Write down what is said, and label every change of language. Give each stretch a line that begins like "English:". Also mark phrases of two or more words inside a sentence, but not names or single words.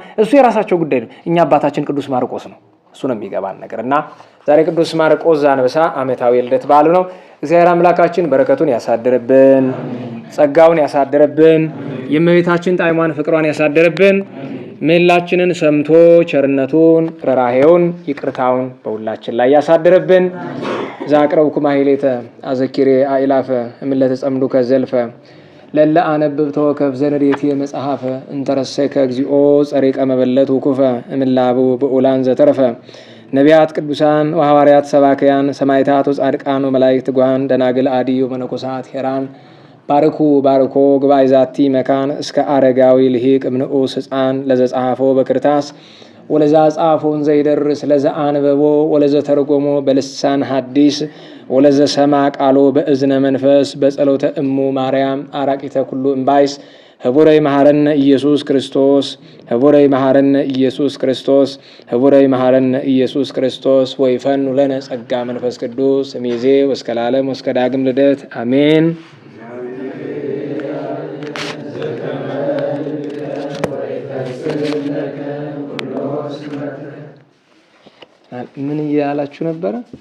Amharic: እሱ የራሳቸው ጉዳይ ነው። እኛ አባታችን ቅዱስ ማርቆስ ነው። እሱ ነው የሚገባን ነገር እና ዛሬ ቅዱስ ማርቆስ ዘአንበሳ ዓመታዊ ልደት በዓሉ ነው። እግዚአብሔር አምላካችን በረከቱን ያሳድርብን፣ ጸጋውን ያሳድርብን፣ የእመቤታችን ጣዕሟን ፍቅሯን ያሳድርብን። ምህላችንን ሰምቶ ቸርነቱን ርኅራኄውን ይቅርታውን በሁላችን ላይ ያሳድርብን።
Geez: ዛቅረብኩ ማሕሌተ አዘኪሬ አእላፈ እምለተ ጸምዱከ ዘልፈ ለለ አነብብ ተወከፍ ዘንዴቴ መጽሐፈ እንተረሰይከ እግዚኦ ጸሪቀ መበለት ውኩፈ እምላቡ ብኡላን ዘተረፈ ነቢያት ቅዱሳን ወሐዋርያት ሰባክያን ሰማዕታት ወጻድቃን ወመላእክት ትጉሃን ደናግል አድዮ መነኮሳት ሄራን ባርኩ ባርኮ ጉባኤ ዛቲ መካን እስከ አረጋዊ ልሂቅ እምንዑስ ሕፃን ለዘጸሐፎ በክርታስ ወለዛ ጻፎን ዘይደርስ ለዛ አንበቦ ወለዘ ተርጎሞ በልሳን ሐዲስ ወለዘ ሰማ ቃሎ በእዝነ መንፈስ በጸሎተ እሙ ማርያም አራቂተ ኩሉ እምባይስ ህቡረይ መሐረነ ኢየሱስ ክርስቶስ ህቡረይ መሐረነ ኢየሱስ ክርስቶስ ህቡረይ መሐረነ ኢየሱስ ክርስቶስ ወይፈኑ ለነ ጸጋ መንፈስ ቅዱስ እምይእዜ ወእስከ ለዓለም ወእስከ ዳግም ልደት አሜን።
Amharic: ምን እያላችሁ ነበረ?